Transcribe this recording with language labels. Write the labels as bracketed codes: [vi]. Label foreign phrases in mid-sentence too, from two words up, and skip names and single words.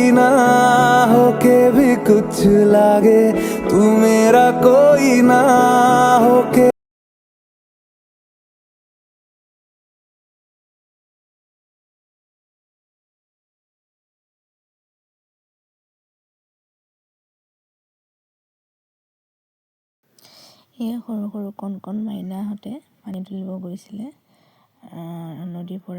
[hi] ना होके भी कुछ लागे, तू मेरा कोई ना होके। [as] এয়া সৰু সৰু কণ মাইনাহঁতে পানী তুলিব গৈছিলে নদীৰ পৰা।